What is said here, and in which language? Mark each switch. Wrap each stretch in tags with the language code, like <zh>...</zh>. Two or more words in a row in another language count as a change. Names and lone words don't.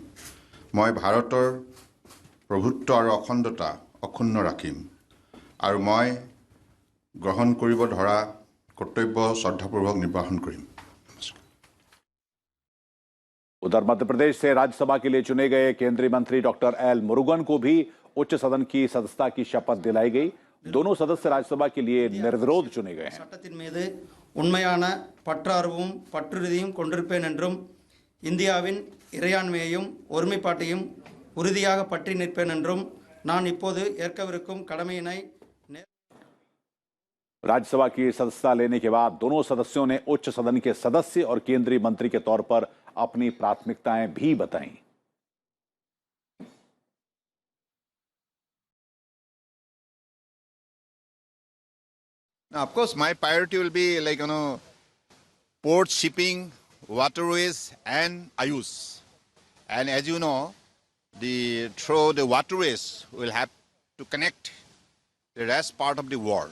<as>মই ভাৰতৰ প্ৰভুত্ব আৰু অখণ্ডতা অক্ষুণ্ণ ৰাখিম আৰু মই গ্ৰহণ কৰিব ধৰা কৰ্তব্য শ্ৰদ্ধাপূৰ্বক নিৰ্বহণ কৰিম।</as> <hi>उधर मध्य प्रदेश से राज्यसभा के लिए चुने गए केंद्रीय मंत्री डॉक्टर एल मुरुगन को भी उच्च सदन की सदस्यता की शपथ दिलाई गई। दोनों सदस्य राज्यसभा के लिए निर्विरोध चुने गए हैं।</hi> <ta>சட்டத்தின் மீது உண்மையான பற்றார்வமும் பற்றுறுதியும் கொண்டிருப்பேன் என்றும் இந்தியாவின் இறையாண்மையையும் ஒருமைப்பாட்டையும் உறுதியாக பற்றி நிற்பேன் என்றும் நான் இப்போது ஏற்கவிருக்கும் கடமையினை</ta> <hi>राज्यसभा की सदस्यता लेने के बाद दोनों सदस्यों ने उच्च सदन के सदस्य और केंद्रीय मंत्री के तौर पर अपनी प्राथमिकताएं भी बताईं।</hi> <en>Now, of course, my priority will be port shipping, waterways, and Ayush. And as you know, through the waterways, we'll have to connect the rest part of the world.</en>